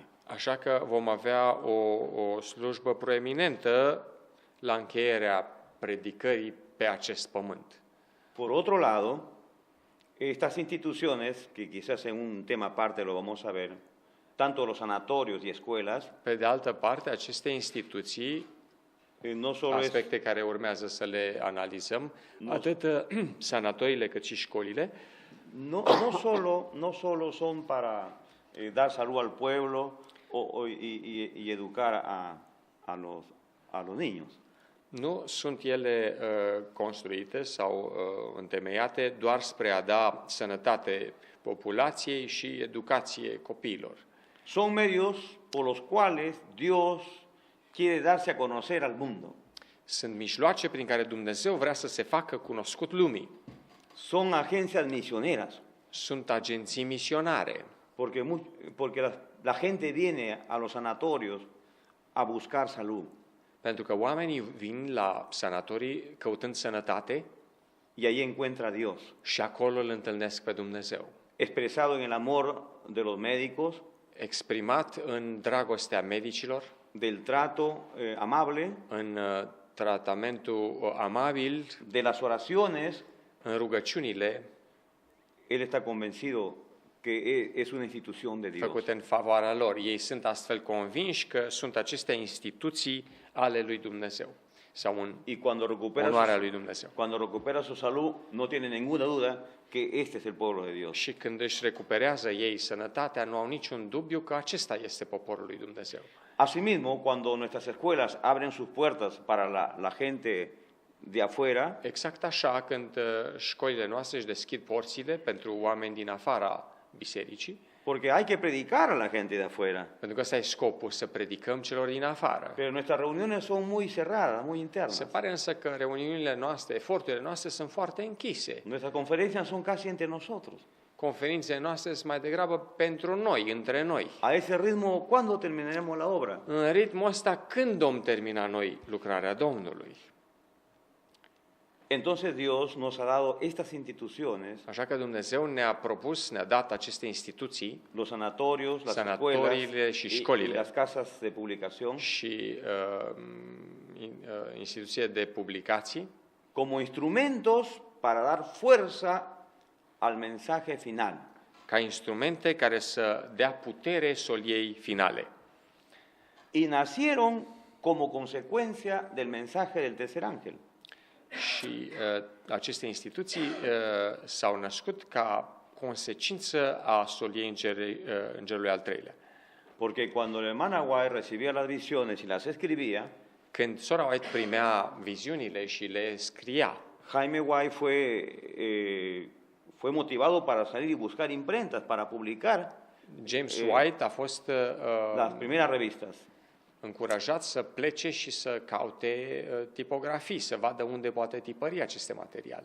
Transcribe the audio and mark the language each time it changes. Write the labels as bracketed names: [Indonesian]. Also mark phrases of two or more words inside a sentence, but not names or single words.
[Romanian] Așa că vom avea o slujbă proeminentă la încheierea predicării pe acest pământ. [Spanish] Por otro lado, estas instituciones, que quizás en un tema aparte lo vamos a ver, tanto los sanatorios y escuelas, [Romanian] Pe de altă parte, aceste instituții, [Spanish] no solo es, [Romanian] aspecte care urmează să le analizăm, Nu. atât sanatoriile cât și școlile, [Spanish] no solo son para dar salud al pueblo y educar a los niños, [Romanian] nu sunt ele construite sau întemeiate doar spre a da sănătate populației și educație copiilor. [Spanish] son medios por los cuales Dios quiere darse a conocer al mundo. [Romanian] Sunt mijloace prin care Dumnezeu vrea să se facă cunoscut lumii. [Spanish] Son agencias misioneras, [Romanian] Sunt agenții misionare, [Spanish] porque la gente viene a los sanatorios a buscar salud [Romanian] pentru că oamenii vin la sanatorii căutând sănătate [Spanish] y ahí encuentra a Dios, [Romanian] și acolo îl întâlnesc pe Dumnezeu, [Spanish] expresado en el amor de los médicos, [Romanian] exprimat în dragostea medicilor, [Spanish] del trato amable, [Romanian] în tratamentul amabil, [Spanish] de las oraciones. [Romanian] în rugăciunile [Spanish] Él está convencido que es una institución de Dios. [Romanian] făcute în favoarea lor. Ei sunt astfel convinși că sunt aceste instituții ale lui Dumnezeu sau în [Spanish] Y cuando [Romanian] onoarea lui Dumnezeu. [Spanish] recupera su salud, no tiene ninguna duda que este es el pueblo de Dios. [Romanian] Și când își recuperează ei sănătatea, nu au niciun dubiu că acesta este poporul lui Dumnezeu. [Spanish] Asimismo, cuando nuestras escuelas abren sus puertas para la gente de afuera, [Romanian] Exact așa, când școlile noastre își deschid porțile pentru oameni din afara bisericii, [Spanish] porque hay que predicar a la gente de afuera, [Romanian] pentru că ăsta e scopul, să predicăm celor din afară. [Spanish] pero nuestras reuniones son muy cerradas, muy [Romanian] Se [Spanish] internas. [Romanian] pare însă că reuniunile noastre, eforturile noastre sunt foarte închise. [Spanish] Nuestras conferencias son casi entre nosotros. [Romanian] Conferințele noastre sunt mai degrabă pentru noi, între noi. [Spanish] A ese ritmo, ¿cuándo terminaremos la obra? [Romanian] În ritmul ăsta, când vom termina noi lucrarea Domnului? [Spanish] Entonces Dios nos ha dado estas instituciones, [Romanian] Așa că Dumnezeu ne-a propus, ne-a dat aceste instituții [Spanish] los sanatorios, las [Romanian] Sanatoriile [Spanish] escuelas [Romanian] și [Spanish] y [Romanian] școlile. [Spanish] las casas de publicación, [Romanian] și instituție de publicații, [Spanish] como instrumentos para dar fuerza al mensaje final. [Romanian] ca instrumente care să dea putere soliei finale. [Spanish] Y nacieron como consecuencia del mensaje del tercer ángel. [Romanian] Și aceste instituții s-au născut ca consecință a soliei îngerului al treilea. [Spanish] Porque cuando el hermano Aguay recibía las visiones y las escribía, [Romanian] Când sora White primea viziunile și le scria, [Spanish] Jaime White fue motivado para salir y buscar imprentas, para publicar [Romanian] James White a fost [Spanish] las primeras revistas. [Romanian] încurajat să plece și să caute tipografii, să vadă unde poate tipări aceste materiale.